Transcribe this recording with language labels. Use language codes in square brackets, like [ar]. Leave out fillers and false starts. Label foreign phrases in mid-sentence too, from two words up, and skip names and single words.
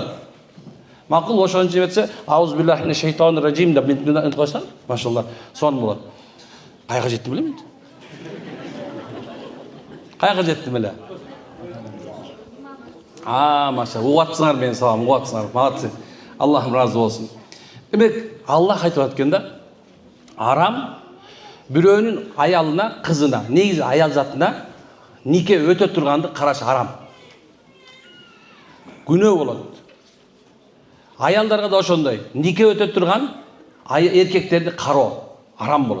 [ky] Макул ошон үчүн этсе, [ar] أعوذ بالله من الشيطان الرجيم [ky] деп мынтип койсоң, машалла, сонун болот. Кайга жетти билем? Кайга жеттим эле? Маша, угатсыңар менин салам, угатсыңар. Молодцы. Аллахым разы болсын. Демек, Аллах айтып атқан да, арам бирөөнүн аялына, кызына, негизи аял затына нике өтө турганды караш арам. Күнөө болот. Аялдарга да ошондой. Нике өтө турган эркектерди кароо арам болот.